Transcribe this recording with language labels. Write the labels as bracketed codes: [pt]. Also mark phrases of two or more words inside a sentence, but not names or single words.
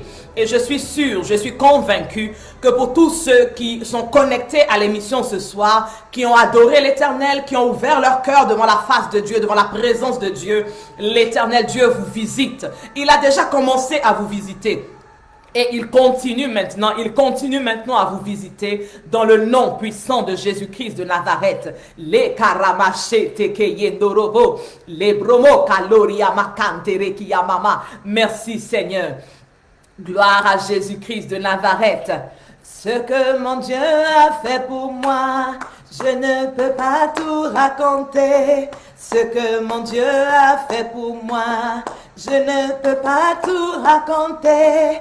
[fr] Et je suis sûr, je suis convaincu que pour tous ceux qui sont connectés à l'émission ce soir, qui ont adoré l'Éternel, qui ont ouvert leur cœur devant la face de Dieu, devant la présence de Dieu, l'Éternel Dieu vous visite. Il a déjà commencé à vous visiter. Et il continue maintenant à vous visiter dans le nom puissant de Jésus-Christ de Nazareth. Les karamachete ke yendorobo, les bromo kaloria makantere ki yamama. Merci Seigneur. Gloire à Jésus-Christ de Nazareth. Ce que mon Dieu a fait pour moi, je ne peux pas tout raconter. Ce que mon Dieu a fait pour moi, je ne peux pas tout raconter.